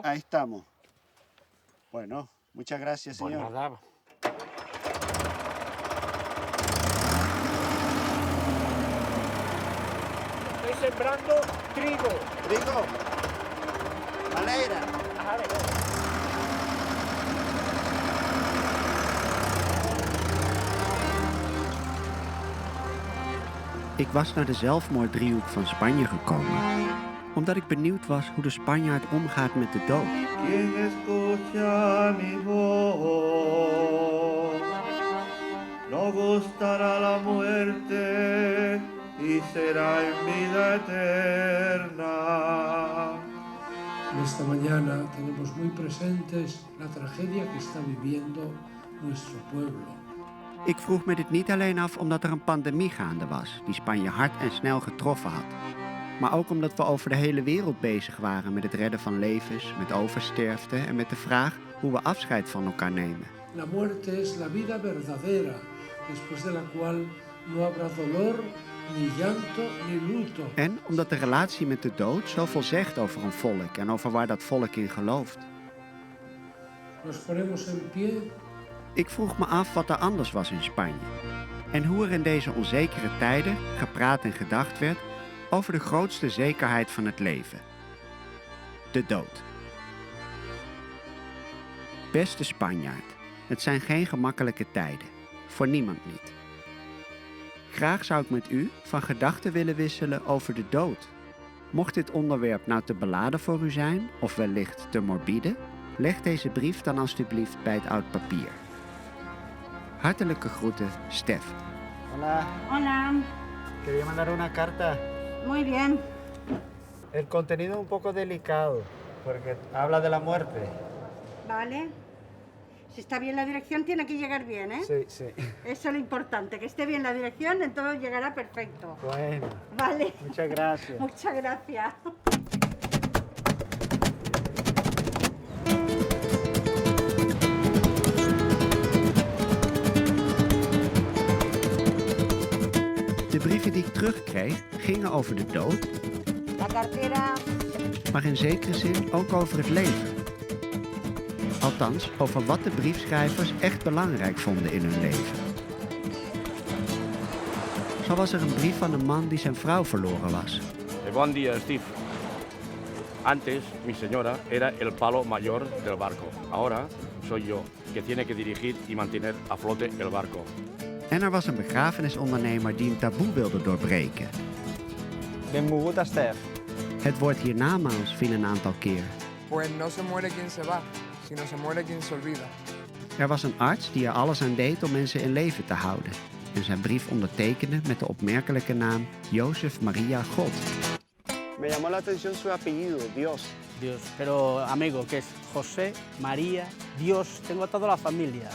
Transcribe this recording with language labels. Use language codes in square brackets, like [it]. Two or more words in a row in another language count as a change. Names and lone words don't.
[es] Ahí estamos. Bueno, muchas gracias, señor. Pues nada. Estoy sembrando trigo. ¿Trigo? Madera. [nl] Ik was naar de zelfmoorddriehoek van Spanje gekomen, omdat ik benieuwd was hoe de Spanjaard omgaat met de dood. [es] Quien escucha mi voz, no gustará la muerte y será en vida eterna. Esta mañana tenemos muy presentes la tragedia que está viviendo nuestro pueblo. [nl] Ik vroeg me dit niet alleen af omdat er een pandemie gaande was, die Spanje hard en snel getroffen had. Maar ook omdat we over de hele wereld bezig waren met het redden van levens, met oversterfte en met de vraag hoe we afscheid van elkaar nemen. [es] La muerte es la vida verdadera, después de la cual no habrá dolor, ni llanto, ni luto. [nl] En omdat de relatie met de dood zoveel zegt over een volk en over waar dat volk in gelooft. [es] Nos ponemos en pie. [nl] Ik vroeg me af wat er anders was in Spanje. En hoe er in deze onzekere tijden gepraat en gedacht werd over de grootste zekerheid van het leven. De dood. Beste Spanjaard, het zijn geen gemakkelijke tijden. Voor niemand niet. Graag zou ik met u van gedachten willen wisselen over de dood. Mocht dit onderwerp nou te beladen voor u zijn, of wellicht te morbide, leg deze brief dan alstublieft bij het oud papier. Hartelijke groeten, Stef. [es] Hola, Hola, quería mandar una carta. muy bien. El contenido es un poco delicado, porque habla de la muerte. Vale. Si está bien la dirección, tiene que llegar bien, ¿eh? Sí, sí. Eso es lo importante, que esté bien la dirección, entonces llegará perfecto. Bueno, Vale. muchas gracias. Muchas gracias. [nl] De brieven die ik terugkreeg gingen over de dood, [es] La cartera. [nl] maar in zekere zin ook over het leven. Althans, over wat de briefschrijvers echt belangrijk vonden in hun leven. Zo was er een brief van een man die zijn vrouw verloren was. [es] Buen día, Steve. Antes, mi señora era el palo mayor del barco. Ahora soy yo, que tiene que dirigir y mantener a flote el barco. [nl] En er was een begrafenisondernemer die een taboe wilde doorbreken. Benmoguda, Stef. Het woord hiernamaals viel een aantal keer. [es] Pues no se muere quien se va, sino se muere quien se olvida. [nl] Er was een arts die er alles aan deed om mensen in leven te houden. En zijn brief ondertekende met de opmerkelijke naam Joseph Maria God. [es] Me llamó la atención su apellido, Dios. Dios, pero amigo, ¿qué es? José, María, Dios, tengo toda la familia.